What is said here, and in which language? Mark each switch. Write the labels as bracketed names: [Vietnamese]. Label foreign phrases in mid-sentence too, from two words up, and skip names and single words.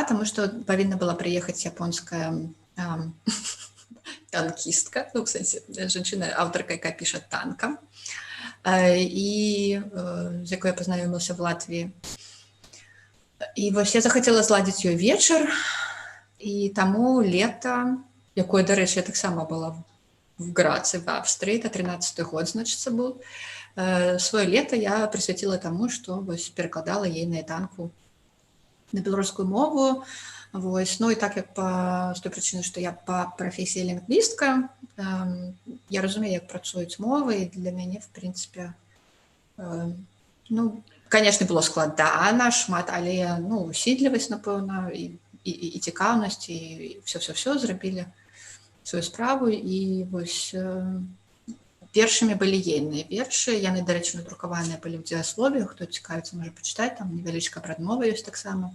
[Belarusian] Таму што павінна была прыехаць японская танкістка, ну, в сэнсе, жанчына, аўтарка, якая піша танкам, і з якой я пазнаёмілася в Латвіі. І вось я захацела зладзіць ёй вечар, і таму лета, якое, дарэчы, я таксама была в Грацы, [Russian] в Австрии, это 13-й год, [Belarusian] значыцца, быў. Свое лето я прысвяціла таму, што вось перакладала ейную танку на беларускую мову. Вось, ну і так як з той прычыны, што я па прафесіі лінгвістка, я разумею, як працуюць мовы, і для мяне, в прынцыпе, ну, канешне, было складана шмат, але, ну, усідлівасць, напэўна, і цікаўнасць, і все зрабілі сваю справу, і вось першымі былі ейныя вершы, яны, дарэчы, надрукаваныя былі ў дзеяслове, хто цікавіцца, можа пачытаць, там невялічкая прадмова ёсць таксама.